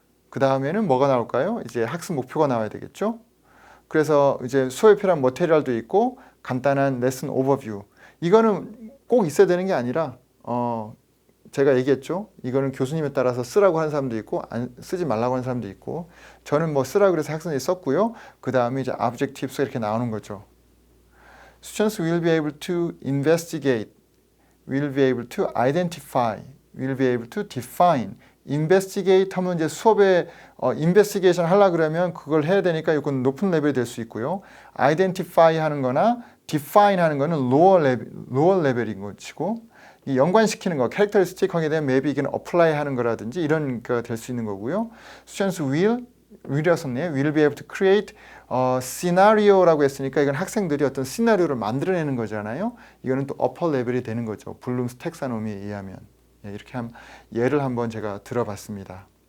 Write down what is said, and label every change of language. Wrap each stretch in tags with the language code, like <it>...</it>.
<ko>그 다음에는 뭐가 나올까요? 이제 학습 목표가 나와야 되겠죠. 그래서 이제 수업에 필요한 머테리얼도 있고 간단한 레슨 오버뷰. 이거는 꼭 있어야 되는 게 아니라 제가 얘기했죠. 이거는 교수님에 따라서 쓰라고 하는 사람도 있고 쓰지 말라고 하는 사람도 있고, 저는 뭐 쓰라고 그래서 학생들이 썼고요. 그 다음에 이제 objectives가 이렇게 나오는 거죠.</ko> <en>Students will be able to investigate, will be able to identify, will be able to define.</en> <ko>investigate 하면 이제 수업에 investigation 하려고 그러면 그걸 해야 되니까 이건 높은 레벨이 될 수 있고요. identify 하는 거나 define 하는 거는 lower 레벨인 것이고, 이 연관시키는 거, 캐릭터리스틱 하게 되면 maybe 이게 apply 하는 거라든지 이런 거 될 수 있는 거고요.</ko> <en>Students will</en> <ko>이었었네요.</ko> <en>will be able to create scenario</en> <ko>라고 했으니까 이건 학생들이 어떤 시나리오를 만들어내는 거잖아요. 이거는 또 upper 레벨이 되는 거죠. 블룸스 텍사노미에 의하면. 이렇게 예를 한번 제가 들어봤습니다.</ko>